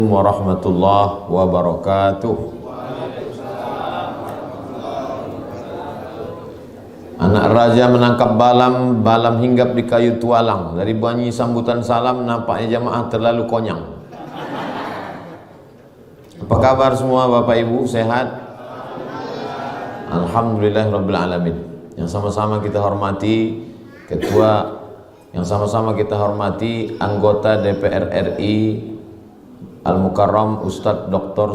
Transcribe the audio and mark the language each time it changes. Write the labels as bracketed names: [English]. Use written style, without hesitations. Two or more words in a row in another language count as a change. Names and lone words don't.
[Arabic] ورحمة الله وبركاته. [Indonesian] Anak raja menangkap balam, balam hinggap di kayu tualang. Dari bunyi sambutan salam nampaknya jamaah terlalu konyang. Apa kabar semua Bapak Ibu, sehat? [Arabic] الحمد لله رب العالمين. [Indonesian] Yang sama-sama kita hormati ketua, yang sama-sama kita hormati anggota DPR RI Al-Mukarram Ustadz Dr.